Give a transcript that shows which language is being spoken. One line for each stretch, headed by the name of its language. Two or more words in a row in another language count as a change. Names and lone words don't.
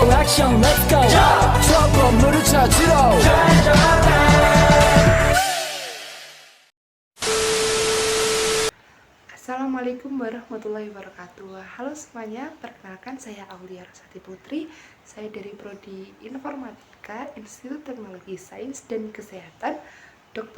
Korean: 액션
English: let's go
Korean: 저 건물을 찾으러
Arabic: السلام عليكم ورحمة الله وبركاته.
Indonesian: Halo semuanya, perkenalkan saya Aulia Rosati Putri. Saya dari Prodi Informatika, Institut Teknologi Sains dan Kesehatan, Dr.